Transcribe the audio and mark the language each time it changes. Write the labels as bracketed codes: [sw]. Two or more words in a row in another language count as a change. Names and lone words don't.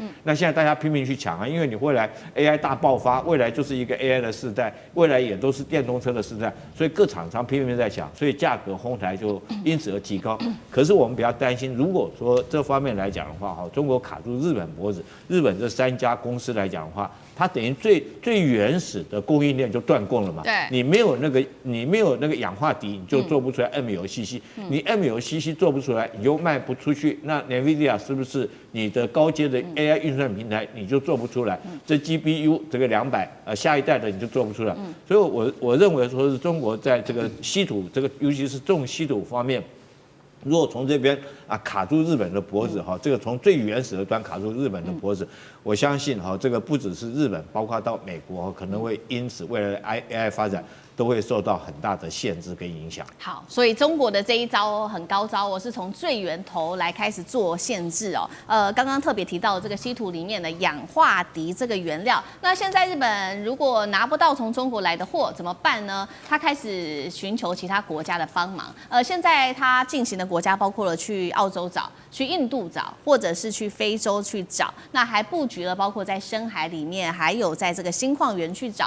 [zh] 那現在大家拼命去搶啊，因為你未來 AI 大爆發，未來就是一個 AI 的世代，未來也都是電動車的世代，所以各廠商拼命在搶，所以價格哄抬就因此而提高。可是我們比較擔心，如果說這方面來講的話，哈，中國卡住日本脖子，日本這3家公司來講的話，它等於最原始的供應鏈就斷供了嘛。對，你沒有那個氧化銻，你就做不出來 MLCC。你 MLCC 做不出來，你就賣不出去。那 NVIDIA 是不是你的高階的 AI 運算平台你就做不出來？這 GPU 這個200下一代的你就做不出來。所以我認為說是中國在這個稀土尤其是重稀土方面。如果從這邊卡住日本的脖子哈，這個從最原始的端卡住日本的脖子，我相信哈，這個不只是日本，包括到美國可能會因此未來的 AI 發展都會受到很大的限制跟影響。好，所以中國的這一招很高招哦，是從最源頭來開始做限制哦。剛剛特別提到這個稀土裡面的氧化銻這個原料，那現在日本如果拿不到從中國來的貨怎麼辦呢？他開始尋求其他國家的幫忙。現在他進行的國家包括了去澳洲找、去印度找，或者是去非洲去找，那還布局局了，包括在深海裡面，還有在這個新礦園去找。